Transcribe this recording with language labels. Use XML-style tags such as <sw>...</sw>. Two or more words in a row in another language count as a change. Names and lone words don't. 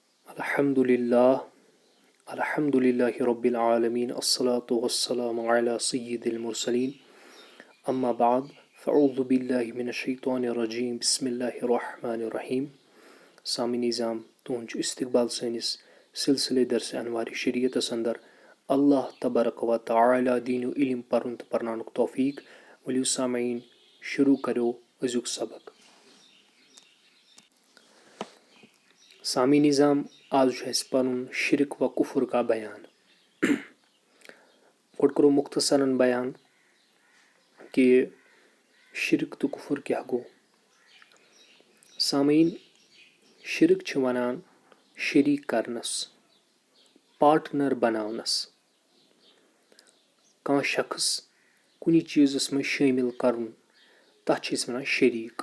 <ar>الحمد لله، الحمد لله رب العالمين، الصلاة والسلام على سيد المرسلين، أما بعد، فأعوذ بالله من الشيطان الرجيم، بسم الله الرحمن الرحيم.</ar> <ks>Sami Nizam, tuhund چھُ استقبال سٲنِس سلسلے درس انوار شریعتس اندر اللہ تبارک و تعالیٰ دیٖنو علم پرُن تہٕ پرناونُک توفیق. ؤلِو سامعیٖن شروع کرو أزیُک سبق. سامی نظام آز چھُ اَسہِ پَنُن</ks> <ur>شرک و کفر کا بیان.</ur> <ks>گۄڈٕ کرو مختصرن بیان کہِ شرک تہٕ کفر کیٛاہ گوٚو. سامعیٖن، شرک چھِ وَنان شریٖک کرنس، پاٹنر بناونس، کانٛہہ شخص کُنہِ چیٖزس منٛز شٲمِل کرُن، تتھ چھِ أسۍ وَنان شریٖک.</ks>